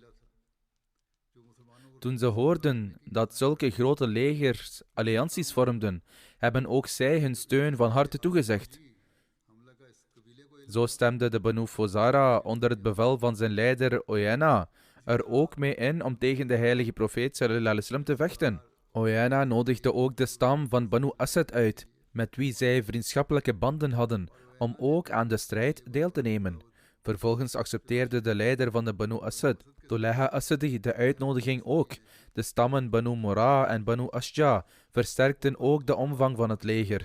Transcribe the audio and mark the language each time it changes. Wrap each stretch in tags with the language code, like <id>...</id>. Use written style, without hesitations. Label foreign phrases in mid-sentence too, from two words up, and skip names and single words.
<nl>Toen ze hoorden dat zulke grote legers allianties vormden, hebben ook zij hun steun van harte toegezegd. Zo stemde de Banu Fozara onder het bevel van zijn leider Oyena er ook mee in om tegen de heilige profeet</nl> <ar>صلى الله عليه وسلم</ar> <nl>te vechten. Oyena nodigde ook de stam van Banu Asad uit, met wie zij vriendschappelijke banden hadden, om ook aan de strijd deel te nemen. Vervolgens accepteerde de leider van de Banu Asad, Toleha Asadi, de uitnodiging ook. De stammen Banu Mura en Banu Ashja versterkten ook de omvang van het leger.</nl>